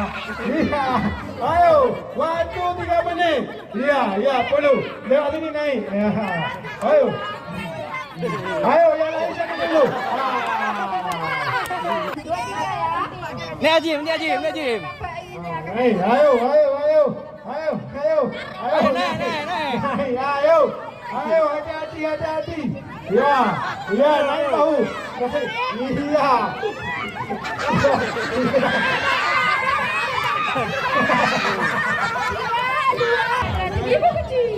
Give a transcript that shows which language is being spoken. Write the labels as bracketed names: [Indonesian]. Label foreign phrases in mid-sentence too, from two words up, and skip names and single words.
[Indonesian] Iya. Ayo, waktu 3 menit. Iya, iya, perlu. Lewat sini naik. Ya. Ayo. Ayo, yang lain siapa dulu? Ni Ajim, ni Ajim, ni Ajim. Naik, ayo, ayo, ayo. Ayo, ayo. Ayo, Naik, naik, naik. Naik, ayo. Ayo, hati-hati, hati-hati. Ya, ya, naik tahu. Iya. Ibu kecil.